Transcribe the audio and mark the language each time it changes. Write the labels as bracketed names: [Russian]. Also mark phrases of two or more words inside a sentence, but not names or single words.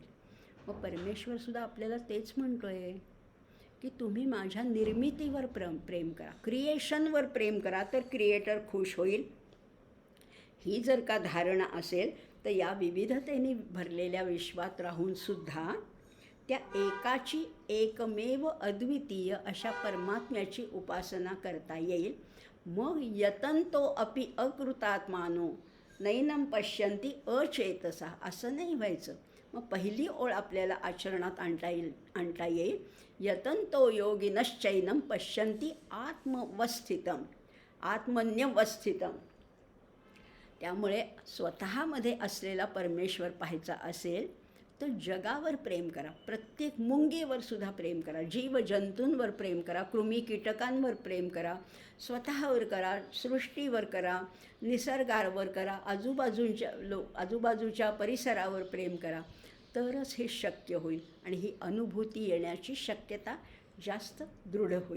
[Marathi] मग परमेश्वरसुद्धा आपल्याला तेच म्हणतो आहे की तुम्ही माझ्या निर्मितीवर प्रेम करा, क्रिएशनवर प्रेम करा, तर क्रिएटर खुश होईल. ही जर का धारणा असेल तर या विविधतेने भरलेल्या विश्वात राहूनसुद्धा त्या एकाची एकमेव अद्वितीय अशा परमात्म्याची उपासना करता येईल. [Sanskrit] मग यतंतो अपि अकृतात्मानो नैनम पश्यन्ति अचेतसा, [Marathi] असं नाही व्हायचं. मग पहिली ओळ आपल्याला आचरणात आणता येईल. [Sanskrit] यतंतो योगिनश्चैनम पश्यन्ति आत्मवस्थितम आत्मन्यवस्थितम. [Marathi] त्यामुळे स्वतःमध्ये असलेला परमेश्वर पाहायचा असेल तर जगावर प्रेम करा, प्रत्येक मुंगीवर सुद्धा प्रेम करा, जीवजंतूंवर प्रेम करा, कृमी कीटकांवर प्रेम करा, स्वतःवर करा, सृष्टीवर करा, निसर्गावर करा, आजूबाजूच्या परिसरावर प्रेम करा, तरच हे शक्य होईल आणि ही अनुभूती येण्याची शक्यता जास्त दृढ होईल.